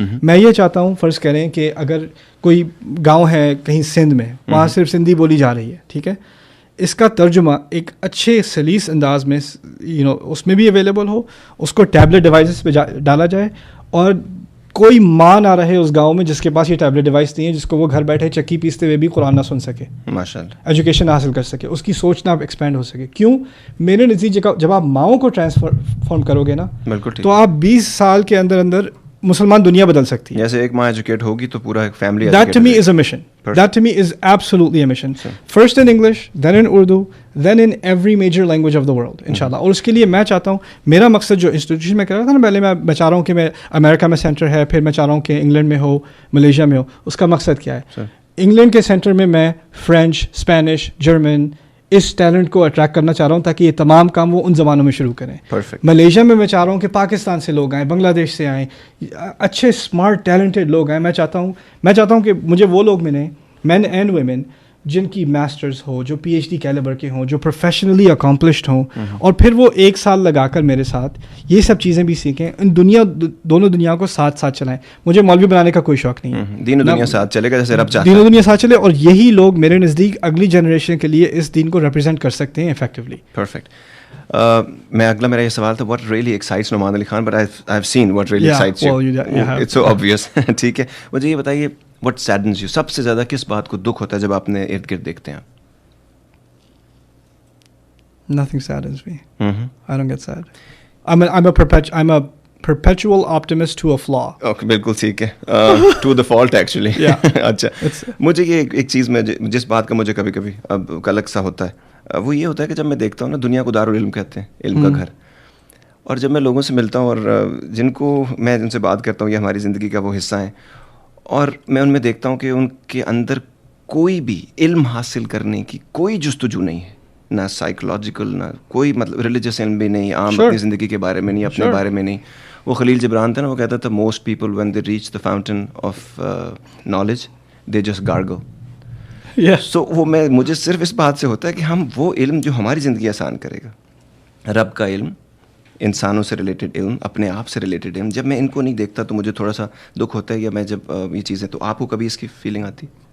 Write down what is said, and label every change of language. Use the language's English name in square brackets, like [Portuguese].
[Urdu] میں یہ چاہتا ہوں، فرض کریں کہ اگر کوئی گاؤں ہے کہیں سندھ میں، وہاں صرف سندھی بولی جا رہی ہے، ٹھیک ہے، اس کا ترجمہ ایک اچھے سلیس انداز میں اس میں بھی اویلیبل ہو، اس کو ٹیبلٹ ڈیوائسز پہ ڈالا جائے، اور کوئی ماں نہ رہے اس گاؤں میں جس کے پاس یہ ٹیبلٹ ڈیوائس نہیں ہے، جس کو وہ گھر بیٹھے چکی پیستے ہوئے بھی قرآن نہ سن سکے، ماشاءاللہ ایجوکیشن حاصل کر سکے، اس کی سوچ نہ ایکسپینڈ ہو سکے. کیوں؟ میرے نتیجے کا جب آپ ماؤں کو ٹرانسفارم کرو گے نا، بالکل تو آپ 20 سال کے اندر اندر مسلمان دنیا بدل سکتی ہے. جیسے ایک ماں ایجوکیٹ ہوگی تو پورا ایک family. [English] That to me is a mission. That to me is absolutely a mission. First in English, then in Urdu, then in every major language of the world, inshallah. [Urdu] اور اس کے لیے میں چاہتا ہوں، میرا مقصد جو انسٹیٹیوشن میں کر رہا تھا نا پہلے، میں چاہ رہا ہوں کہ میں امریکہ میں سینٹر ہے، پھر میں چاہ رہا ہوں کہ انگلینڈ میں ہو، ملیشیا میں ہو. اس کا مقصد کیا ہے؟ انگلینڈ کے سینٹر میں میں فرینچ، اسپینش، جرمن اس ٹیلنٹ کو اٹریکٹ کرنا چاہ رہا ہوں تاکہ یہ تمام کام وہ ان زبانوں میں شروع کریں. ملیشیا میں چاہ رہا ہوں کہ پاکستان سے لوگ آئیں، بنگلہ دیش سے آئیں، اچھے اسمارٹ ٹیلنٹڈ لوگ آئیں. میں چاہتا ہوں کہ مجھے وہ لوگ ملیں، مین اینڈ ویمن، جن کی ماسٹرز ہو، جو پی ایچ ڈی کیلیبر کے ہوں، جو پروفیشنلی اکمپلشڈ ہوں، اور پھر وہ 1 سال لگا کر میرے ساتھ یہ سب چیزیں بھی سیکھیں، ان دونوں دنیا کو ساتھ چلائیں. مجھے مولوی بنانے کا کوئی شوق نہیں ہے، دین و دنیا ساتھ چلے گا جیسے رب چاہتا ہے، دین و دنیا ساتھ چلے، اور یہی لوگ میرے نزدیک اگلی جنریشن کے لیے اس دین کو ریپرزینٹ کر سکتے ہیں افیکٹولی. پرفیکٹ. میں اگلا میرا یہ سوال تھا، [English] what really excites Nouman Ali Khan, but I've seen what really excites you. It's so obvious. [Urdu] ٹھیک ہے, مجھے یہ بتائیے [English] what saddens you, [Urdu] سب سے زیادہ کس بات کو دکھ ہوتا ہے جب آپ اپنے ارد گرد دیکھتے ہیں؟ [English] Nothing saddens me. I don't get sad. I'm a perpetual optimist to a flaw. [Urdu] Okay, بالکل ٹھیک ہے. [English] To the fault actually. [Urdu] اچھا, مجھے یہ ایک چیز میں جس بات کا مجھے کبھی کبھی اب قلق سا ہوتا ہے وہ یہ ہوتا ہے کہ جب میں دیکھتا ہوں نا, دنیا کو دارالعلم کہتے ہیں, علم کا گھر, اور جب میں لوگوں سے ملتا ہوں اور جن کو میں جن سے بات کرتا ہوں یہ ہماری زندگی کا وہ حصہ ہیں, اور میں ان میں دیکھتا ہوں کہ ان کے اندر کوئی بھی علم حاصل کرنے کی کوئی جستجو نہیں ہے, نہ سائیکولوجیکل, نہ کوئی مطلب ریلیجس علم بھی نہیں, عام اپنی زندگی کے بارے میں نہیں, اپنے بارے میں نہیں. وہ خلیل جبران تھا نا, وہ کہتا تھا [English] Most people when they reach the fountain of knowledge they just gargle. [Urdu] سو وہ مجھے صرف اس بات سے ہوتا ہے کہ ہم وہ علم جو ہماری زندگی آسان کرے گا, رب کا علم, انسانوں سے ریلیٹڈ علم, اپنے آپ سے ریلیٹڈ علم, جب میں ان کو نہیں دیکھتا تو مجھے تھوڑا سا دکھ ہوتا ہے. یا میں جب یہ چیزیں, تو آپ کو کبھی اس کی فیلنگ آتی؟